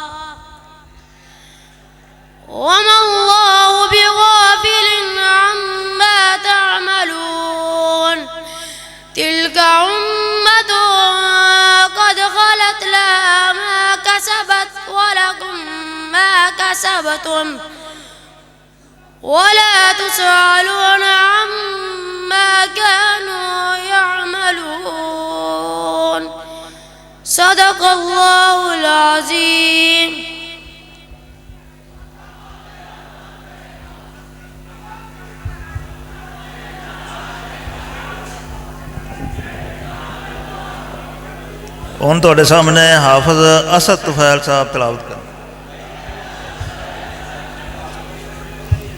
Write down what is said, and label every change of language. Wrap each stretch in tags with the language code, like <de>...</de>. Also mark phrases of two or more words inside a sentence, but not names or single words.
<ar>وما الله بغافل عما تعملون تلك أمة قد خلت لها ما كسبت ولكم ما كسبتم ولا تسألون عما كانوا يعملون صدق الله العظيم.</ar> <pa>ਹੁਣ ਤੁਹਾਡੇ ਸਾਹਮਣੇ ਹਾਫਿਜ਼ ਅਸਦ ਤੁਫੈਲ ਸਾਹਿਬ ਤਲਾਵਤ ਕਰਨ।</pa>